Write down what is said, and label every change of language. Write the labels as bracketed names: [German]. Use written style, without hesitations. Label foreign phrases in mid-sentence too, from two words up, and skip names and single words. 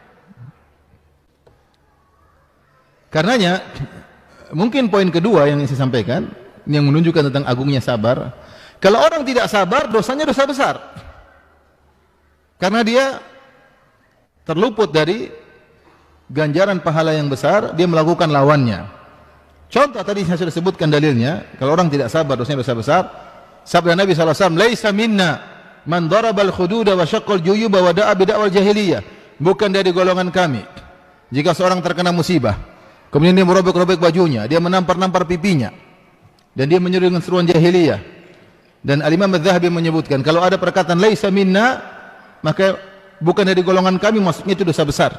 [Indonesian] Karenanya, mungkin poin kedua yang saya sampaikan, yang menunjukkan tentang agungnya sabar, kalau orang tidak sabar, dosanya dosa besar. Karena dia terluput dari ganjaran pahala yang besar, dia melakukan lawannya. Contoh tadi saya sudah sebutkan dalilnya, kalau orang tidak sabar, dosanya dosa besar. Sabda Nabi SAW, [Arabic] ليس منا من ضرب الخدود وشق الجيوب ودعا بدعوى الجاهلية. [Indonesian] Bukan dari golongan kami jika seorang terkena musibah, kemudian dia merobek-robek bajunya, dia menampar-nampar pipinya, dan dia menyeru dengan seruan jahiliyah. Dan Al-Imam Az-Zahabi menyebutkan, kalau ada perkataan [Arabic] ليس منا, [Indonesian] maka bukan dari golongan kami, maksudnya itu dosa besar.